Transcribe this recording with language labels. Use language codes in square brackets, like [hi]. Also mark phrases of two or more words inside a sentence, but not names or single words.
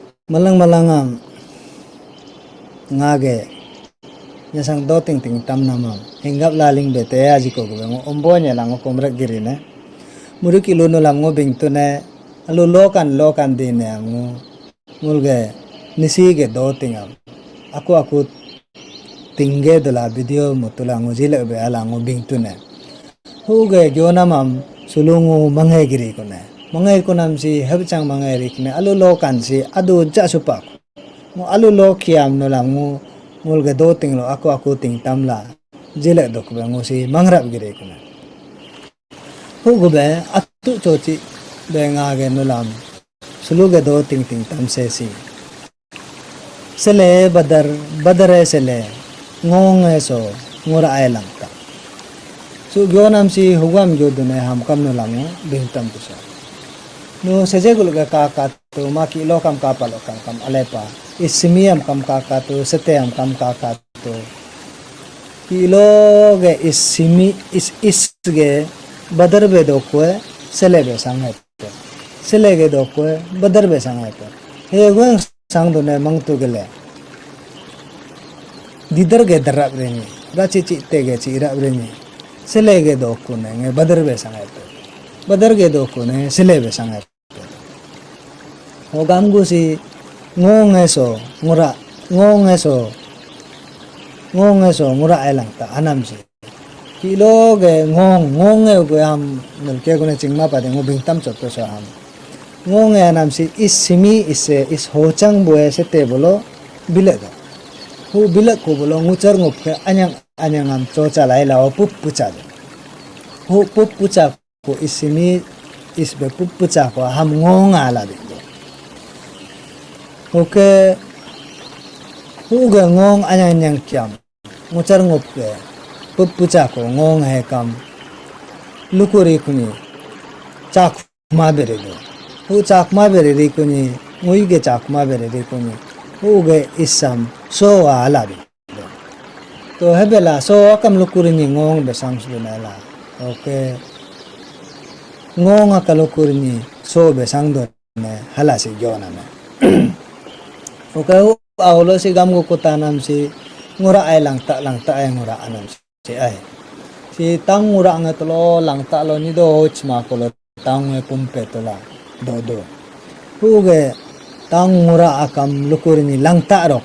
[adi] malang malangam ngage nyasang do ting ting tam namam hinggap laling bete aji ko go ombonya lang komrak girine muri kilo no lam ngo bing tu ne alu lokan dine amu mulge nisi ge do tingam aku tingge dola video mutula ngo jile be ala ngo bing tu ne huge gionamam sulungu mangai giri ko ne mangai ko nam si hebchang mangai rik ne alu lokan si adu ja supak mo alu lo kiam no lam ngo mulge do ting lo aku ting tamla jile dok be ngo si mangrap giri ko ne hugo be atu chochi be ngage no lam suluge do ting ting tam se si Sele badar sele ngong eso ngura ay langta so gyonam si hugam gyodune ham kam no lam bingtam tu sa no seje gul ga ka to maki lo kam ka palo kam alepa ismiam kam ka to seteam kam ka to kilo ge ismi is ge badar be do ko sele be sangai sele ge do ko badar be sangai he gwen sang do ne mang tu gele didar ge darab reni rachi chi te ge chi rab reni sele ge do ko ne badar be sangai badar ge do ko ne sele be sangai ho gam gu si ngong eso ngura ngura ai langta anam si kilo ge ngong e go ham nel ke go ne chingma pa de ngo bingtam chot to sa ham ngong e anam si is simi is ho chang bo se te bolo bile da hu bile ko bolo nguchar ngop ke anyang am cho cha lai la pup pucha de hu pup pucha ko is simi is be pup pucha ko ham ngong ala de oke hu ge ngong anyang kyam nguchar ngop ke pup pucha ko ngong he kam lukuri kuni chak ma bere do hu chak ma bere ri kuni ngui ge chak ma bere ri kuni hu ge isam so ala bi to hebela so kam lukuri ni ngong be sang su na la oke ngong ka lukuri ni so be sang do ne hala si jona me oke aulo si gam go kotanam si ngura ai langta ai ngura anam si ai si tang ngura nga tolo langta lo ni do chma ko lo tang me pumpe tola do huge tang ngura akam lukuri ni langta ro